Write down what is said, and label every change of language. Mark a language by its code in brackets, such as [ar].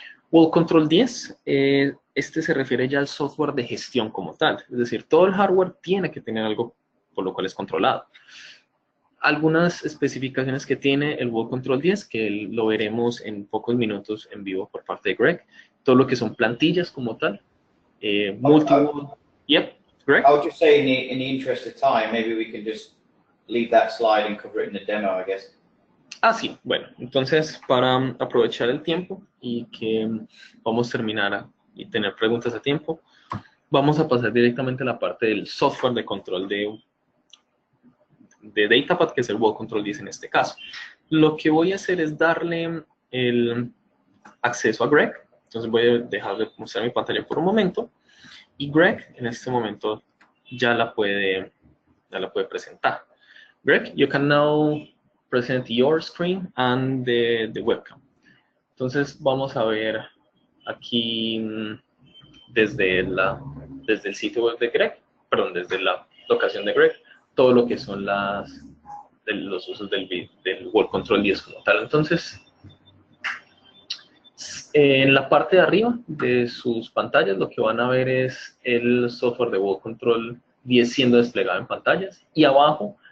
[es] Wall Control 10, este se refiere ya al software de gestión como tal, es decir, todo el hardware tiene que tener algo por lo cual es controlado. Algunas especificaciones que tiene el Wall Control 10, que lo veremos en pocos minutos en vivo por parte de Greg, todo lo que son plantillas como tal, [en] Yep, Greg? I would just say in the interest of time, maybe we can just leave that slide and cover it in the demo, I guess. [es] Ah, sí, bueno, entonces para aprovechar el tiempo y que vamos a terminar y tener preguntas a tiempo, vamos a pasar directamente a la parte del software de control de DataPad, que es el Wall Control 10 en este caso. Lo que voy a hacer es darle el acceso a Greg, entonces voy a dejar de mostrar mi pantalla por un momento, y Greg en este momento ya la puede presentar. [en] Greg, you can now present your screen and the webcam. [es] Entonces vamos a ver aquí desde el sitio web de Greg, perdón, desde la locación de Greg, todo lo que son los usos del Wall Control 10 como tal. Entonces, en la parte de arriba de sus pantallas lo que van a ver es el software de Wall Control 10 siendo desplegado en pantallas, y abajo